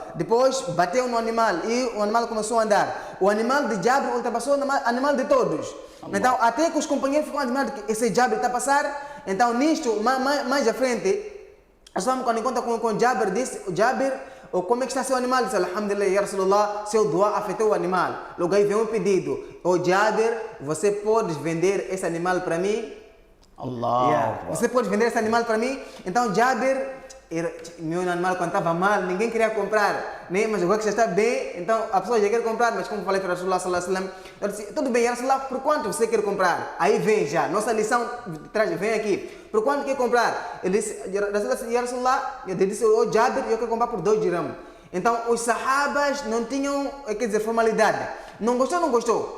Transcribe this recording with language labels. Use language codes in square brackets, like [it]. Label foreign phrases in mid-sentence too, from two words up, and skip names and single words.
[pt] Depois bateu no animal e o animal começou a andar. O animal de Jabir ultrapassou o animal de todos. Allah. Então, até que os companheiros ficam admirados que esse Jabir está a passar. Então, nisto, mais à frente, quando encontra com Jabir, disse: "Jabir, como é que está seu animal?" Disse: [ar] "الحمد لله يا رسول الله, [pt] seu dua afetou o animal." Logo aí veio um pedido: "Oh Jabir, você pode vender esse animal para mim?" Allah. Você pode vender esse animal para mim? Então Jabir meu animal quando estava mal, ninguém queria comprar, né? Mas agora que já está bem, então a pessoa já quer comprar, mas como falei para Rasulullah [ar] صلى الله عليه وسلم, [pt] eu disse, tudo bem, Rasulullah, por quanto você quer comprar? Aí vem já, nossa lição traz, vem aqui, por quanto quer comprar? Ele disse, Rasulullah, eu disse, oh Jabir, eu quero comprar por 2 dirham. Então os sahabas não tinham, quer dizer, formalidade. Não gostou, não gostou.